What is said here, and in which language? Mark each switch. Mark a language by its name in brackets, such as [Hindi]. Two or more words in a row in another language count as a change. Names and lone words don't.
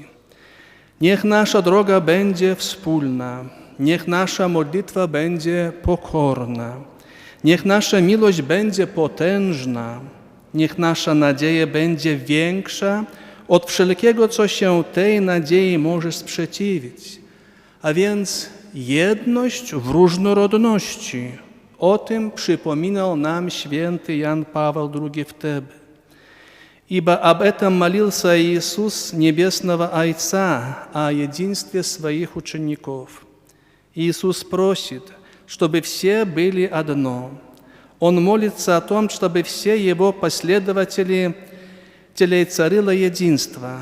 [Polish] Niech nasza droga będzie wspólna, niech nasza modlitwa będzie pokorna, niech nasza miłość będzie potężna, niech nasza nadzieja będzie większa od wszelkiego, co się tej nadziei może sprzeciwić. A więc jedność w różnorodności. O tym przypominał nam święty Jan Paweł II wtedy. [Russian] Ибо об этом молился Иисус Небесного Отца о единстве своих учеников. Иисус просит, чтобы все были одно. Он молится о том, чтобы все Его последователи царило единство.